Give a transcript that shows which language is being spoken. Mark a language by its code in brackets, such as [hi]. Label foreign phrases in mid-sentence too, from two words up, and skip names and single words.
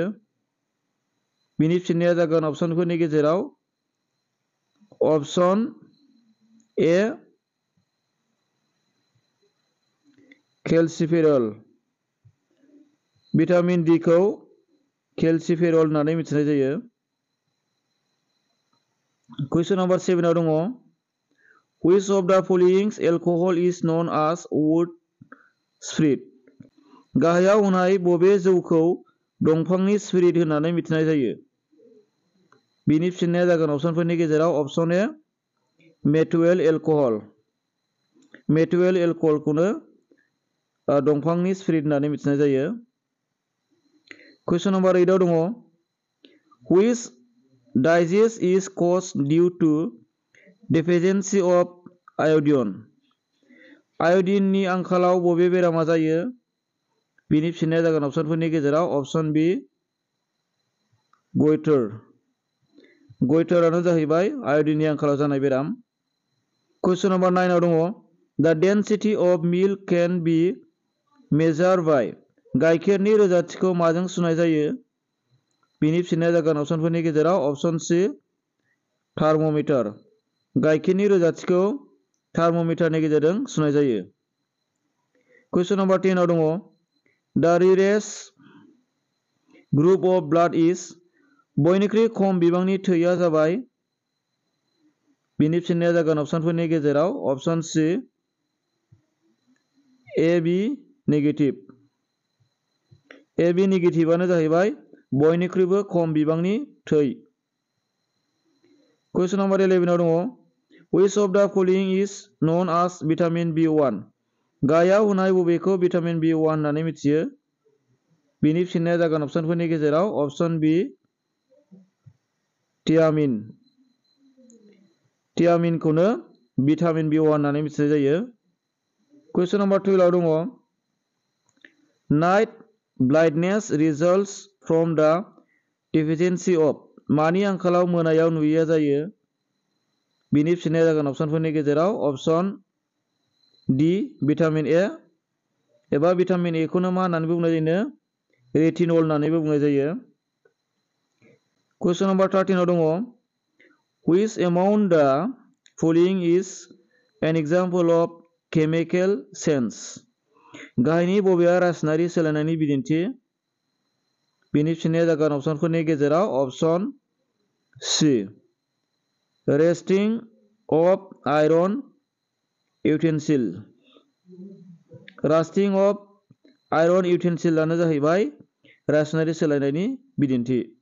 [brx] बिनि फिननाया जागोन अपसनफोरनि गेजेराव अपसन ए केल्सिफेरल। भिटामिन डि खौ केल्सिफेरल होननानै मिथिनाय जायो। कुइसन नाम्बार 7 आव दङ [en] Which of the following alcohol is known as wood spirit? [brx] गाहायाव होनाय बबे जौखौ दंफांनि स्पिरिट होननानै मिथिनाय जायो? बिनि फिननाया जागोन अपसनफोरनि गेजेराव अपसन ए [en] methyl alcohol. methyl alcohol [brx] दंफांनि स्पिरिट होननानै मिथिनाय जायो। कुइसन नाम्बार 8 आव दङ [en] Which disease is caused due to deficiency of iodine? [brx] आयडिननि आंखालाव बबे बेरामा जायो? बिनि फिननाया जागोन अपसनफोरनि गेजेराव अपसन बि गयटर। गयटरानो जाहैबाय आयडिननि आंखालाव जानाय बेराम। [en] question number [brx] 9 आव दङ [en] The density of milk can be measured by [brx] गाइखेरनि रोजाथिखौ माजों सुनाय जायो? बिनि फिननाया जागोन अपसनफोरनि गेजेराव अपसन सि थार्मोमिटार। गाइखेरनि रोजाथिखौ थार्मोमिटारनि गेजेरजों सुनाय जायो। [en] question number [brx] 10 आव दङ [en] The rarest group of blood is [brx] बयनिख्रुइ खम बिबांनि थैया जाबाय। बिनि फिननाया जागोन अपसनफोरनि गेजेराव अपसन सि [en] AB negative. AB negative [brx] जाहैबाय बयनिख्रुइबो खम बिबांनि थै। कुइसन नाम्बार 11 आव दङ [en] Which of the following is known as vitamin B1? [brx] गाहायाव होनाय बबेखौ भिटामिन B1 होननानै मिथियो? बिनि फिननाया जागोन अपसनफोरनि गेजेराव अपसन बि थियामिन। थियामिनखौनो भिटामिन B1 होननानै मिथिनाय जायो। [en] question number [brx] 12 आव दङ [en] night blindness results from the deficiency of [brx] मानि आंखालाव मोनायाव नुयैया जायो? बिनि फिननाया जागोन अपसनफोरनि गेजेराव अपसन डि भिटामिन ए एबा भिटामिन ए खौनो मा होननानै बुंनाय जायो? रेटिनल होननानैबो बुंनाय जायो। कुइसन नम्बर 13 आव दङ [en] which among the following is an example of chemical change? [brx] गाहायनि बबेया रासायनारि सोलायनायनि बिदिन्थि? बेनि फिननाया जागोन अपसनफोरनि गेजेराव अपसन सी [en] rusting of iron utensil. rusting of iron utensil [brx] जाहैबाय रासायनारि सोलायनायनि बिदिन्थि।